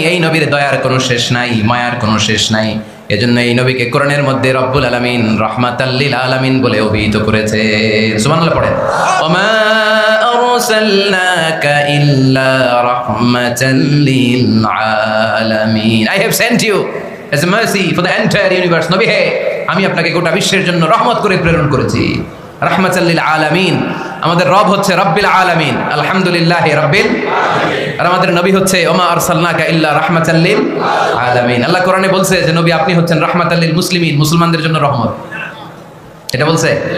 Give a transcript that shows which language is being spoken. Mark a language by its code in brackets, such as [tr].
[bn] এই নবীর দয়ার কোনো শেষ নাই, মায়ার কোনো শেষ নাই। এজন্য এই নবীকে কোরআনের মধ্যে রব্বুল আলামিন রাহমাতাল লিল আলামিন বলে অভিহিত করেছে। সুবহানাল্লাহ পড়েন। [ar] ওমা আরসালনাকা ইল্লা রাহমাতাল লিল আলামিন। [en] I have sent you as a mercy for the entire universe. [bn] নবী হে, আমি আপনাকে গোটা বিশ্বের জন্য রহমত করে প্রেরণ করেছি। রাহমাতাল লিল আলামিন। আমাদের রব হচ্ছে রব্বিল আলামিন, [ar] আলহামদুলিল্লাহি রাব্বিল আলামিন। [bn] আর আমাদের নবী হচ্ছে [ar] ওমা আরসালনাকা ইল্লা রাহমাতাল লিল আলামিন। [bn] আল্লাহ কোরআনে বলছে যে নবী আপনি হচ্ছেন রাহমাতাল লিল মুসলিমিন, মুসলমানদের জন্য রহমত। এটা বলছে।